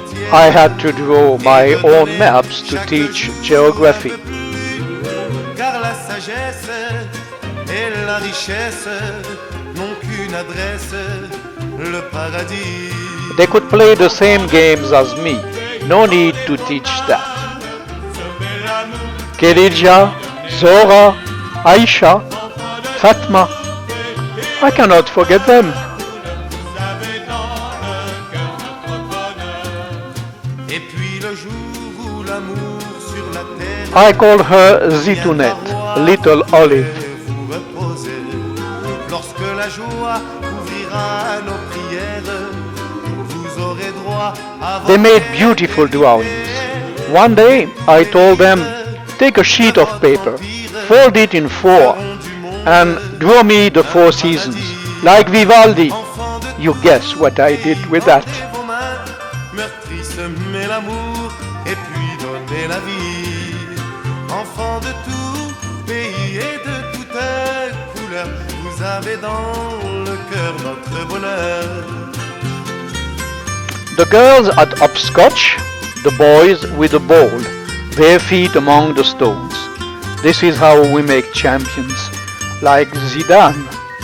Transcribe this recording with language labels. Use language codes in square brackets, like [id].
[en] I had to draw my own maps to teach geography. [fr] Car la sagesse et la richesse n'ont qu'une adresse, le paradis. [en] They could play the same games as me. No need to teach that. Khadija, Zora, Aisha, Fatma. I cannot forget them. [fr] Et puis le jour où l'amour sur la terre [en] I called her Zitounet, little olive. [fr] vous reposez. Lorsque la joie ouvrira nos prières, vous aurez droit à [en] They made beautiful drawings. One day I told them, take a sheet of paper, fold it in four, and draw me the four seasons, like Vivaldi. You guess what I did with that. [fr] vos mains, meurtri semer l'amour et puis donner la vie. Enfants de tout pays et de toutes couleurs, vous avez dans le cœur notre bonheur. [en] The girls at upscotch, the boys with the ball, bare feet among the stones. This is how we make champions, like Zidane.